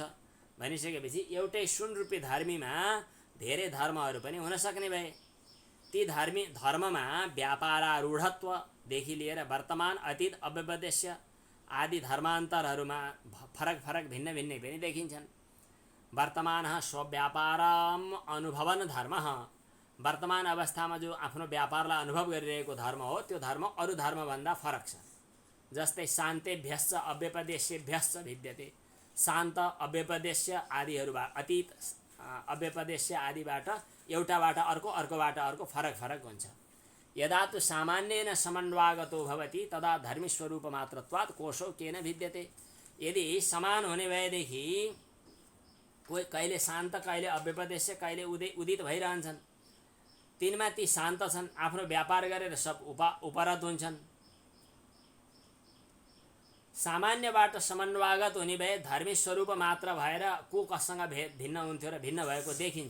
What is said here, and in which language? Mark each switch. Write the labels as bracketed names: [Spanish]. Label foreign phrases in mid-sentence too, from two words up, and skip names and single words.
[Nepali] भनिसकेपछि एउटै सुन रूपी धर्मीमा धेरै धर्महरू पनि हुन सक्ने भए। ती धर्ममा व्यापारारूढत्वदेखि लिएर वर्तमान, अतीत, अव्यपदेश्य आदि धर्मान्तरहरूमा फरक फरक भिन्न भिन्नै पनि देखिन्छन्। [Sanskrit] वर्तमानः स्वव्यापारम अनुभवन धर्मः। [Nepali] वर्तमान अवस्थामा जो आफ्नो व्यापारलाई अनुभव गरिरहेको धर्म हो त्यो धर्म अरू धर्मभन्दा फरक छ। [Sanskrit] जस्तै शान्तेभ्यश्च अव्यपदेश्येभ्यश्च भिद्यते। [Nepali] शान्त, अव्यपदेश्य आदिहरूबाट, अतीत, अव्यपदेश्य आदिबाट एउटाबाट अर्को, अर्कोबाट अर्को फरक फरक हुन्छ। [Sanskrit] यदा तु सामान्येन समन्वागतो भवति तदा धर्मीस्वरूपमात्रत्वात् कोशो केन भिद्यते। [Nepali] यदि समान हुने भएदेखि कोही कहिले शान्त, कहिले अव्यपदेश्य, कहिले उदित भइरहन्छन्। तिनमा ती शान्त छन्, आफ्नो व्यापार गरेर सब उपरत हुन्छन्। सामान्यबाट समन्वागत हुने भए धर्मी स्वरूप मात्र भएर को कसँग भिन्न हुन्थ्यो र भिन्न भएको देखिन्छ।